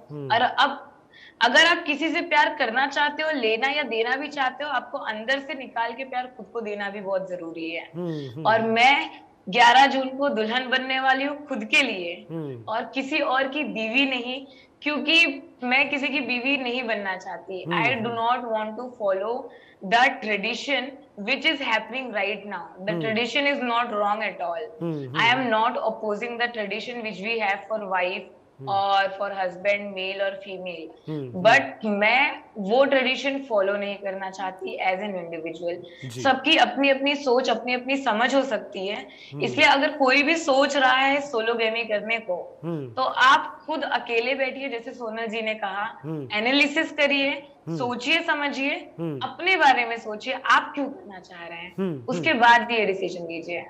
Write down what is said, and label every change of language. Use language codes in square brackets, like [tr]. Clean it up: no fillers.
[hi] और अब अगर आप किसी से प्यार करना चाहते हो, लेना या देना भी चाहते हो, आपको अंदर से निकाल के प्यार खुद को देना भी बहुत जरूरी है. और मैं 11 जून को दुल्हन बनने वाली हूँ खुद के लिए, और किसी और की बीवी नहीं, क्योंकि मैं किसी की बीवी नहीं बनना चाहती. [en] I do not want to follow the tradition which is happening right now. The tradition is not wrong at all. I am not opposing the tradition which we have for wife और for husband, male और female, but [hi] मैं वो tradition follow नहीं करना चाहती [en] As an individual. [hi] सबकी अपनी अपनी सोच, अपनी अपनी समझ हो सकती है. इसलिए अगर कोई भी सोच रहा है सोलोगेमी करने को, तो आप खुद अकेले बैठिए, जैसे सोनल जी ने कहा, एनालिसिस करिए, सोचिए, समझिए, अपने बारे में सोचिए आप क्यों करना चाह रहे हैं, उसके बाद ये डिसीजन लीजिए.